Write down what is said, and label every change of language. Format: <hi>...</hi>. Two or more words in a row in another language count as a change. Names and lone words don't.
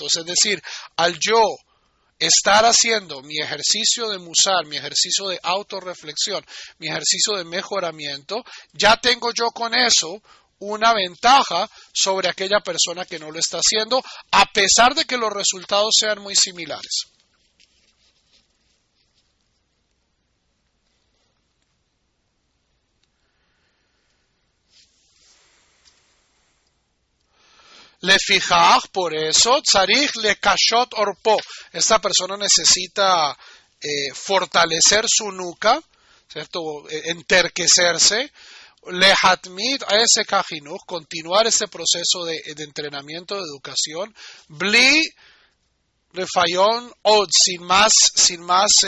<es>Es decir, al yo estar haciendo mi ejercicio de musar, mi ejercicio de autorreflexión, mi ejercicio de mejoramiento, ya tengo yo con eso una ventaja sobre aquella persona que no lo está haciendo, a pesar de que los resultados sean muy similares. לפיכך, por eso,</es> <he>צריך לקשות עורפו.</he> <es>Esta persona necesita fortalecer su nuca, ¿cierto?</es> <he>Enterquecerse. להתמיד עסק החינוך,</he> <es>continuar este proceso de entrenamiento, de educación,</es> <he>בלי רפיון עוד,</he> <es>sin más</es>